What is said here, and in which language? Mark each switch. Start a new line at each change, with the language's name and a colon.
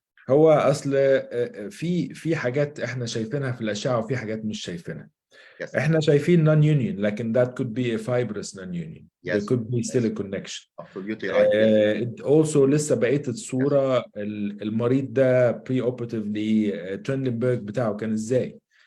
Arabic: هو اصل في حاجات احنا شايفينها في الاشعه وفي حاجات مش شايفينها.
English: Yes.
Arabic: احنا شايفين
English: non-union
Arabic: لكن
English: that could be a fibrous non-union. Yes. There could be still a connection. Absolutely right. Yes. Also
Arabic: لسه بقيت الصورة المريض ده
English: pre-operatively
Arabic: Trendelenburg بتاعه كان ازاي؟